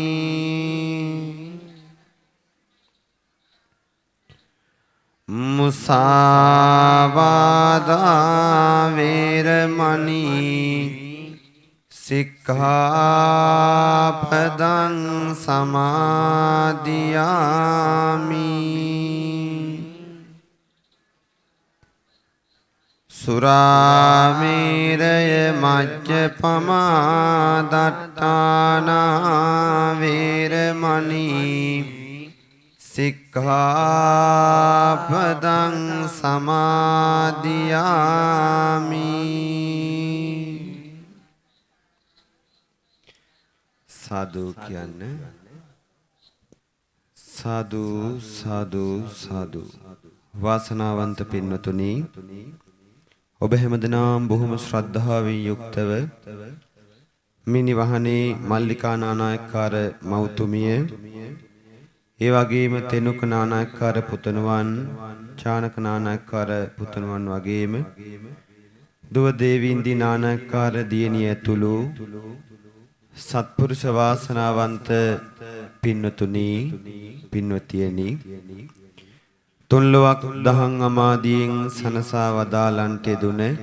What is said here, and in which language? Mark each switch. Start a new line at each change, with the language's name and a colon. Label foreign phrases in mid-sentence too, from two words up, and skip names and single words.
Pali: มุสาวาทาเวรมณีสิกขาปดังสมาธิยา มิ සුරාමේරය මජ්ජපමා දට්ඨානා වේරමණී සික්ඛාපදං සමාදියාමි.
Sinhala: සාදු කියන්නේ සාදු සාදු සාදු. වාසනාවන්ත පින්වතුනි, ඔබ හැමදෙනාම බොහොම ශ්‍රද්ධාවෙන් යුක්තව මිනිවහනේ මල්ලිකා නානායක්කාර මෞතුමිය, ඒ වගේම තෙනුක නානායක්කාර පුතණුවන්, චානක නානායක්කාර පුතණුවන් වගේම දුව දේවීන්දී නානායක්කාර දියණිය ඇතුළු සත්පුරුෂ වාසනාවන්ත පින්වතුනි, පින්වතියනි, තුන්ලොවක් දහං අමාදියෙන් සනසා වදාලන්ට දුන